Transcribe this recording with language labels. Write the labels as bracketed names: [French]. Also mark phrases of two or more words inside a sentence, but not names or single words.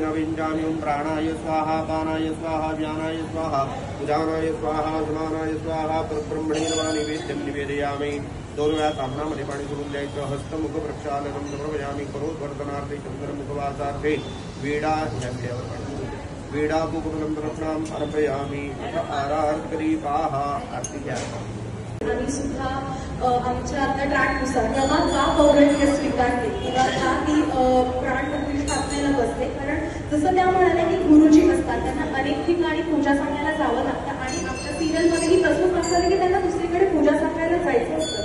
[Sanskrit] विञ्जामि ओम प्राणाय स्वाहा पानाय स्वाहा व्यानाय स्वाहा उदानाय स्वाहा समानाय स्वाहा परब्रह्मणे नमः निवेद्यं निवेदयामि। [Marathi] दोन वेळा तापणामध्ये पाणी सोडून द्यायचं। [Sanskrit] हस्तमुख प्रक्षालनं समर्पयामि। करोद्वर्धनार्थे चंद्रमुखवासार्थे वीडा वीडा कुकुलं प्रणाम अर्पयामि। अथ आरार्कदीपाः [Marathi] आरती घ्या। आम्ही सुद्धा आमच्या आता ट्रॅकनुसार रमा का पौराणिक स्वीकारते किंवा का ती प्राण प्रतिष्ठापनेला बसते, कारण जसं त्या म्हणाल्या की गुरुजी असतात त्यांना अनेक ठिकाणी पूजा सांगायला जावं लागतं आणि आमच्या सिरियलमध्येही तसंच असतं की त्यांना दुसरीकडे पूजा सांगायला जायचं असतं।